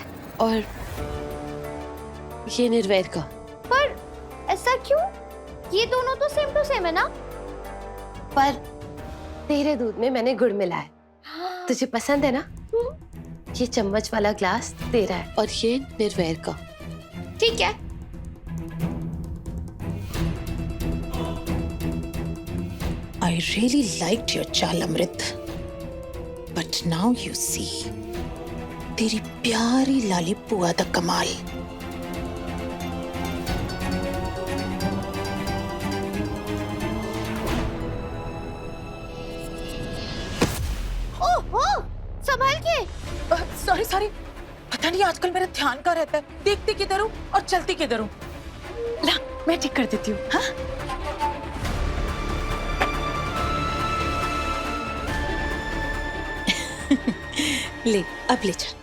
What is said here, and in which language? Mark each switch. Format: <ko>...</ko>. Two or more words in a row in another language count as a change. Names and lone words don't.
<hi>और ये निर्वैर का। पर ऐसा क्यों? ये दोनों तो</hi> <en>same to same</en> <hi>है ना? पर तेरे दूध में मैंने गुड़ मिलाया है। तुझे पसंद है ना? ये चम्मच वाला ग्लास तेरा है और ये निर्वैर का। ठीक है।</hi> <en>I really liked your चाल अमृत, but now you see,</en> <pa>ਤੇਰੀ ਪਿਆਰੀ ਲਾਲੀ ਪੁਆ ਦਾ ਕਮਾਲ।</pa> <hi>ओहो, संभाल के। सॉरी, पता नहीं आजकल मेरा ध्यान कहाँ रहता है, देखती किधर हूँ और चलती किधर हूँ। ला, मैं ठीक कर देती हूँ। हाँ? ले, अब ले जा।</hi>